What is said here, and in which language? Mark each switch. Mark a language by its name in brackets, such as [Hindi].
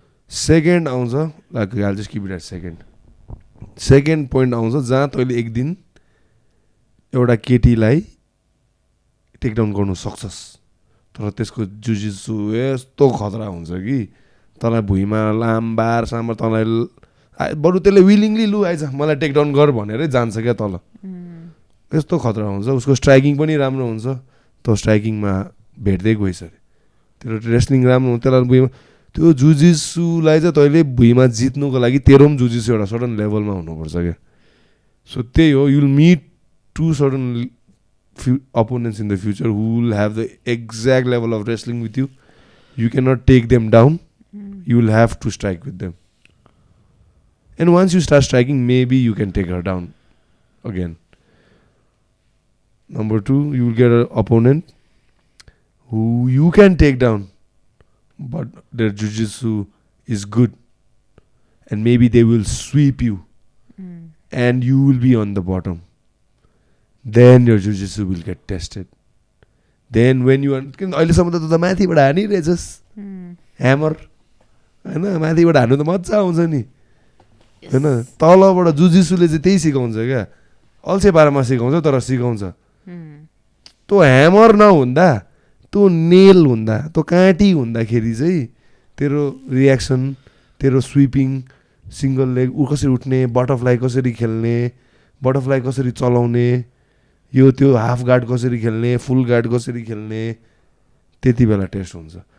[Nepali] Second आउँछ, [English] like I just keep it at second point [Nepali] आउँछ जहाँ तैँले एक दिन एउटा केटीलाई टेकडाउन गर्नु सक्छस्, तर त्यसको जुजित्सु यस्तो खतरा हुन्छ कि तँलाई भुइँमा लामबार सामबार, तँलाई बरु त्यसले विलिङली लु आइज मलाई टेकडाउन गर भनेरै जान्छ क्या तल। यस्तो खतरा हुन्छ। उसको स्ट्राइकिङ पनि राम्रो हुन्छ, तँ स्ट्राइकिङमा भेट्दै गइसक्यो। तेरो रेस्लिङ राम्रो हुन्छ, त्यसलाई भुइँमा त्यो जुजित्सुलाई चाहिँ तैँले भुइँमा जित्नुको लागि तेरो पनि जुजित्सु एउटा सर्टन लेभलमा हुनुपर्छ क्या। सो त्यही हो, [English] You will meet 2 certain opponents in the future who will have the exact level of wrestling with you. You cannot take them down. You will have to strike with them. And once you start striking, maybe you can take her down again. Number 2, you will get an opponent who you can take down, but their jiu-jitsu is good. And maybe they will sweep you. And you will be on the bottom. Then your jiu-jitsu will get tested. Then when you are... [Nepali] अहिलेसम्म त माथिबाट हानिरहेछस् hammer होइन, माथिबाट हान्नु त मजा आउँछ नि होइन। तलबाट जुजित्सुले चाहिँ त्यही सिकाउँछ क्या, अल्छे पारामा सिकाउँछ, तर सिकाउँछ। तँ ह्यामर नहुँदा, तँ नेल हुँदा, तँ काँटी हुँदाखेरि चाहिँ तेरो रियाक्सन, तेरो स्विपिङ, सिङ्गल लेग कसरी उठ्ने, बटरफ्लाई कसरी खेल्ने, बटरफ्लाई कसरी चलाउने, यो त्यो हाफ गार्ड कसरी खेल्ने, फुल गार्ड कसरी खेल्ने, त्यति बेला टेस्ट हुन्छ।